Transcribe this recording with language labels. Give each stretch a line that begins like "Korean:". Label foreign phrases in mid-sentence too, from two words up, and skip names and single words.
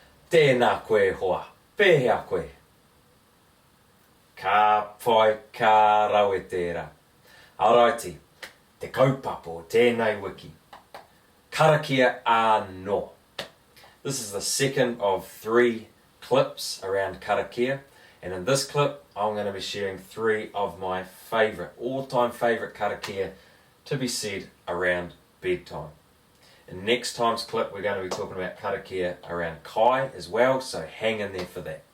Māori: Tēnā koe hoa, pēhea koe. Ka pai ka rawe tērā. Alrighty, te kaupapa tēnei wiki. Karakia anō.
English: This is the second of 3 clips around karakia, and in this clip I'm going to be sharing 3 of my all-time favourite karakia to be said around bedtime. In next time's clip we're going to be talking about karakia around kai as well, so hang in there for that.